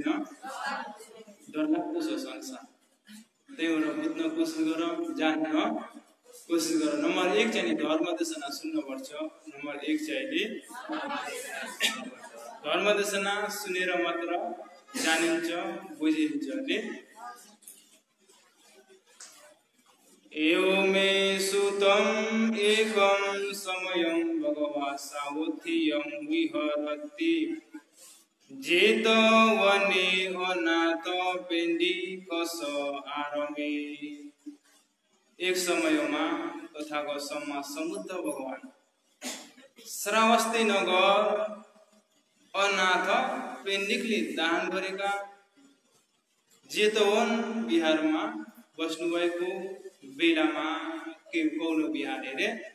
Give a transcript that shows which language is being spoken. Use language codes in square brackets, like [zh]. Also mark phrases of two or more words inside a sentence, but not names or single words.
[ne] डरलाग्दो छ संसार। त्यही भएर बुझ्न कोसिस गरौँ, जान्न कोसिस गरौँ। नम्बर 1 चाहिँ धर्मदेशना सुन्नुपर्छ। नम्बर 1 चाहिँ धर्मदेशना सुनेर मात्र जानिन्छ बुझिन्छ नि। [pi] एवमे सुतम् एकं समयं भगवा सावधियं विहरति जेतवने अनाथ पेंडी कस आरमे। [ne] एक समयमा तथागत सम्मा समुद्र भगवान श्रावस्ती नगर अनाथ पेण्डिकले दान गरेका जेतवन बिहारमा बस्नुभएको बेलामा के कौन बिहार रे?